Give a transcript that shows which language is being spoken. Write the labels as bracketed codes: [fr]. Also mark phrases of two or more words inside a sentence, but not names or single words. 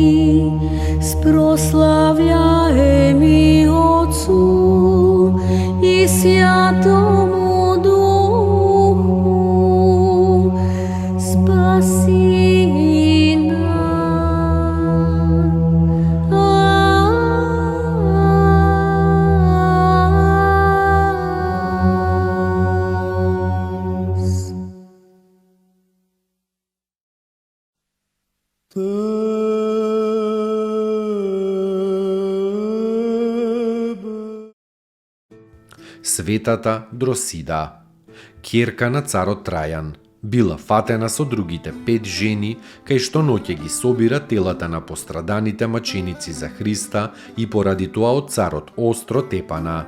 [cu] sproslavljajem i Otcu i Sjatomu Duhu, spasi nas. [mk] Светата Дросида, ќерка на царот Трајан, била фатена со другите 5 жени, кај што ноќе ги собира телата на постраданите маченици за Христа и поради тоа од царот остро тепана.